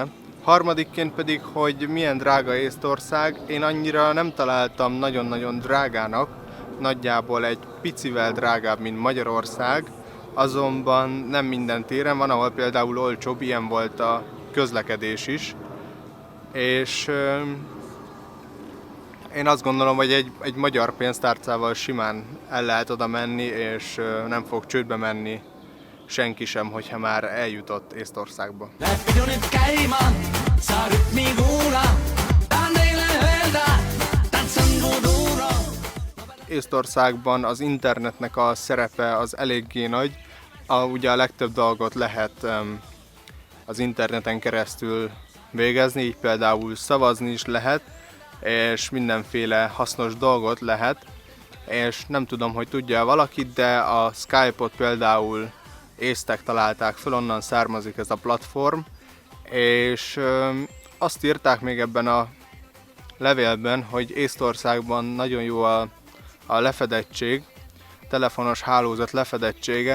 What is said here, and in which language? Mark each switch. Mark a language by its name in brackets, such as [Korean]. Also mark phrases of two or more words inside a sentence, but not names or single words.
[Hungarian] Harmadikként pedig, hogy milyen drága Észtország, én annyira nem találtam nagyon-nagyon drágának, nagyjából egy picivel drágább, mint Magyarország, azonban nem minden téren van, ahol például olcsóbb, ilyen volt a közlekedés is, és én azt gondolom, hogy egy magyar pénztárcával simán el lehet oda menni, és nem fog csődbe menni senki sem, hogyha már eljutott Észtországba. [Estonian] Lähtekö nyt käymään, saa rytmi kuulla, tahan teille öelda, tantsan kuduro. [Hungarian] Észtországban az internetnek a szerepe az eléggé nagy. Ugye a legtöbb dolgot lehet az interneten keresztül végezni, így például szavazni is lehet, és mindenféle hasznos dolgot lehet, és nem tudom, hogy tudja valaki, de a Skype-ot például észtek találták föl, onnan származik ez a platform, és azt írták még ebben a levélben, hogy Észtországban nagyon jó a lefedettség, telefonos hálózat lefedettsége.